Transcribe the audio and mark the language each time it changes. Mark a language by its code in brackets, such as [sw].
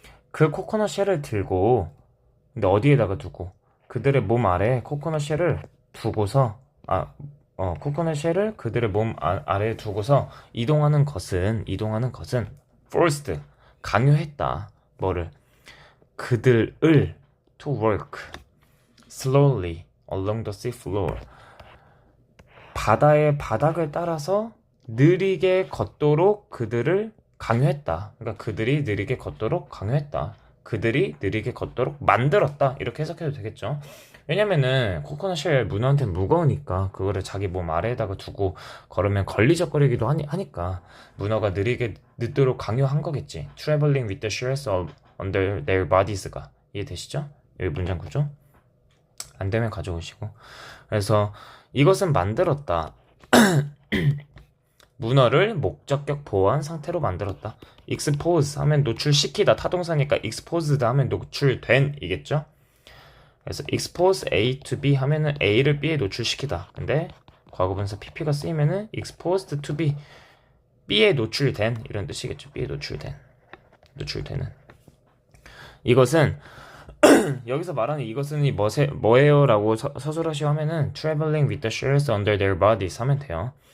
[ko] 그 코코넛 쉘을 들고, 근데 어디에다가 두고? 그들의 몸 아래 코코넛 쉘을 두고서, 코코넛 쉘을 그들의 몸 아래에 두고서 이동하는 것은 forced, 강요했다. 뭐를? 그들을 [en] to work slowly along the sea floor. [ko] 바다의 바닥을 따라서 느리게 걷도록 그들을 강요했다. 그러니까 그들이 느리게 걷도록 강요했다. 그들이 느리게 걷도록 만들었다. 이렇게 해석해도 되겠죠. 왜냐면은 코코넛 쉘 문어한테는 무거우니까 그거를 자기 몸 아래에다가 두고 걸으면 걸리적거리기도 하니까 문어가 느리게 늦도록 강요한 거겠지. [en] Traveling with the shells under their bodies가 [ko] 이해되시죠? 여기 문장 구조. 안 되면 가져오시고. 그래서 이것은 만들었다. 문어를 목적격 보호한 상태로 만들었다. expose 하면 노출시키다 타동사니까 exposed 하면 노출된 이겠죠? 그래서 expose A to B 하면은 A를 B에 노출시키다. 근데 과거분사 PP가 쓰이면은 exposed to B B에 노출된 이런 뜻이겠죠. B에 노출되는 이것은 여기서 말하는 이것은 뭐예요? 라고 서술하시오 하면은 [en] traveling with the shells under their bodies [ko] 하면 돼요.